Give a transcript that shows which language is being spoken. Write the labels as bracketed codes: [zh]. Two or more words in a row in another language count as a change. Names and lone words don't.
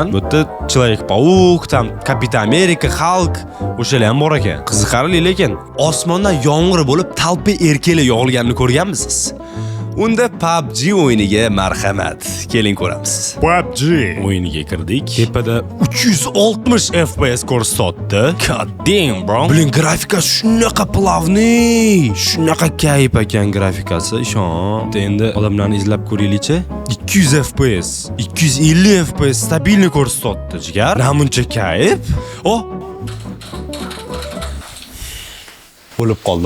[uz] Bu yerda Человек-паук, там Kapitan Amerika, Hulk, o'shalar ham bor ekan. Qiziqarli, lekin osmondan yomg'ir bo'lib, talpa erkaklar yog'ilganini ko'rganmisiz? Unda PUBG o'yiniga marhamat. Keling ko'ramiz. PUBG O'yiniga kirdik. Tepada 360 FPS ko'rsatdi. [en] God damn, bro. [uz] Buning grafikasi shunaqa plavniy, shunaqa kayf ekan grafikasi, ishon. Endi odamlarni izlab ko'raylikchi. 200 FPS, 250 FPS stabilni ko'rsatdi, jigar. Namuncha kayf. Oh, o'lib qoldim.